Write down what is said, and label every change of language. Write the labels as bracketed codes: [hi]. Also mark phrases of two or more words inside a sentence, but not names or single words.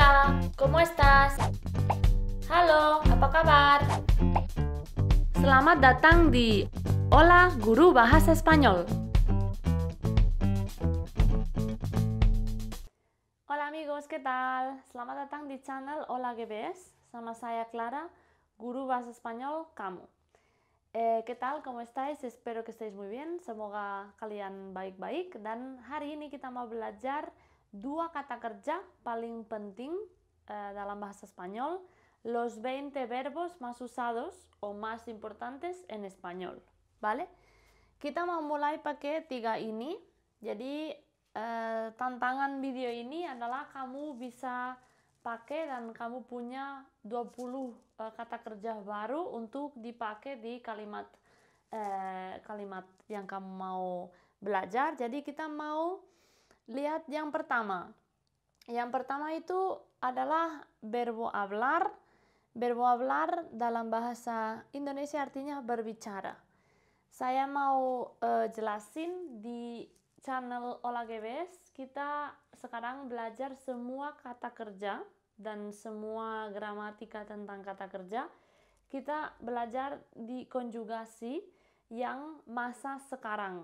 [es] Hola, ¿cómo estás? [id] Halo, apa kabar? Selamat datang di Hola Guru Bahasa Spanyol. [es] Hola amigos, ¿qué tal? [id] Selamat datang di channel Hola GBS. Sama saya Clara, Guru Bahasa Spanyol kamu. [es] ¿Qué tal? ¿Cómo estáis? Espero que estéis muy bien. [id] Semoga kalian baik-baik. Dan hari ini kita mau belajar dua kata kerja paling penting dalam bahasa Spanyol, [es] los 20 verbos más usados o más importantes en español, ¿vale? [id] Kita mau mulai pakai 3 ini. Jadi tantangan video ini adalah kamu bisa pakai dan kamu punya 20 kata kerja baru untuk dipakai di kalimat yang kamu mau belajar. Jadi kita mau lihat yang pertama. Yang pertama itu adalah [es] verbo hablar. Verbo hablar [id] dalam bahasa Indonesia artinya berbicara. Saya mau jelasin di channel Hola GBS. Kita sekarang belajar semua kata kerja dan semua gramatika tentang kata kerja. Kita belajar di konjugasi yang masa sekarang.